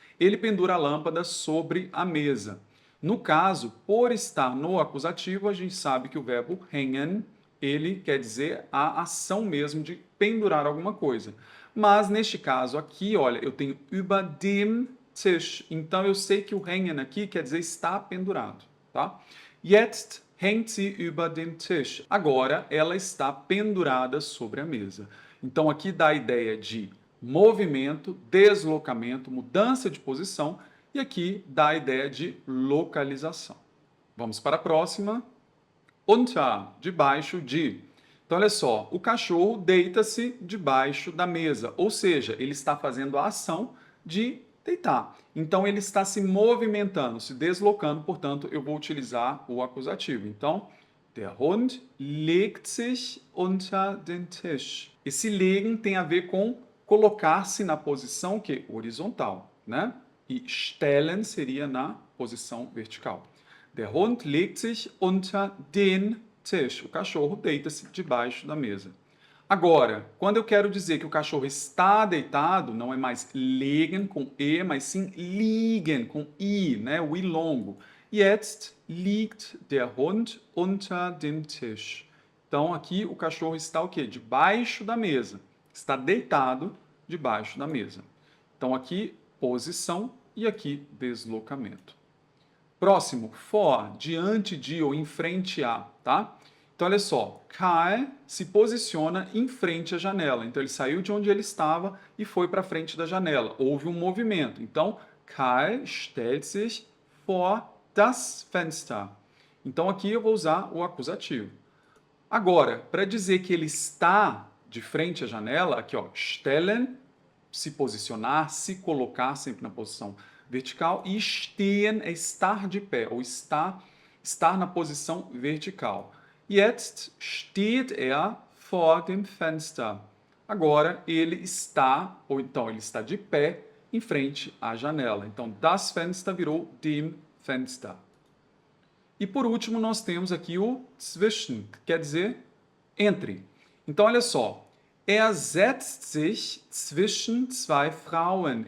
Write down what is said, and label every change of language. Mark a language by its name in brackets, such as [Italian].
[Portuguese] Ele pendura a lâmpada sobre a mesa. No caso, por estar no acusativo, a gente sabe que o verbo hängen, ele quer dizer a ação mesmo de pendurar alguma coisa. Mas, neste caso aqui, olha, eu tenho über dem Tisch. Então, eu sei que o hängen aqui quer dizer está pendurado, tá? [German] Jetzt hängt sie über den Tisch. [Portuguese] Agora, ela está pendurada sobre a mesa. Então, aqui dá a ideia de movimento, deslocamento, mudança de posição. E aqui dá a ideia de localização. Vamos para a próxima. Unter, debaixo de. Então, olha só, o cachorro deita-se debaixo da mesa. Ou seja, ele está fazendo a ação de deitar. Então, ele está se movimentando, se deslocando, portanto, eu vou utilizar o acusativo. [German] Então, der Hund legt sich unter den Tisch. [Portuguese] Esse legen tem a ver com colocar-se na posição que horizontal, né? E stellen seria na posição vertical. [German] Der Hund legt sich unter den Tisch. [Portuguese] O cachorro deita-se debaixo da mesa. Agora, quando eu quero dizer que o cachorro está deitado, não é mais legen com e, mas sim liegen com i, né? O i longo. [German] Jetzt liegt der Hund unter dem Tisch. [Portuguese] Então, aqui o cachorro está o quê? Debaixo da mesa. Está deitado debaixo da mesa. Então, aqui, posição e aqui, deslocamento. Próximo, vor, diante de ou em frente a, tá? Então, olha só, Kai se posiciona em frente à janela. Então, ele saiu de onde ele estava e foi para frente da janela. Houve um movimento. [German] Então, Kai stellt sich vor das Fenster. [Portuguese] Então, aqui eu vou usar o acusativo. Agora, para dizer que ele está de frente à janela, aqui, ó, stellen, se posicionar, se colocar sempre na posição vertical, e stehen é estar de pé, ou estar na posição vertical. [German] Jetzt steht er vor dem Fenster. [Portuguese] Agora ele está, ou então ele está de pé em frente à janela. Então, das Fenster virou dem Fenster. E por último, nós temos aqui o zwischen, que quer dizer entre. Então, olha só. [German] Er setzt sich zwischen zwei Frauen.